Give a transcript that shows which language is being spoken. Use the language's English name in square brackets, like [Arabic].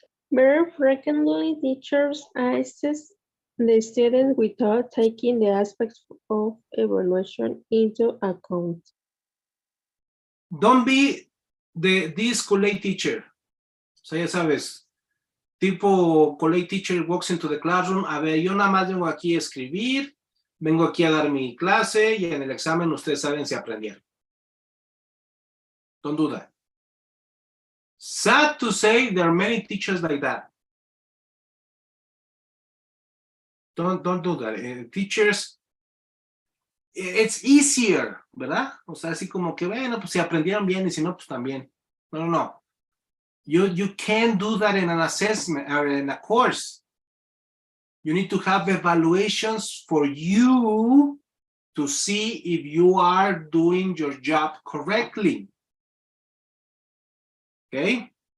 [English] Very frequently, teachers assess the student without taking the aspects of evaluation into account. Don't be this college teacher. [Spanish] O sea, ya sabes, tipo [English] college teacher walks into the classroom. [Spanish] A ver, yo nada más vengo aquí a escribir, vengo aquí a dar mi clase y en el examen ustedes saben si aprendieron. [English] Don't do that. Sad to say, there are many teachers like that. Don't do that. Teachers, it's easier, ¿verdad? [Spanish] O sea, así como que, bueno, pues si aprendieron bien y si no, pues también. No. [English] You can't do that in an assessment or in a course. You need to have evaluations for you to see if you are doing your job correctly. Okay?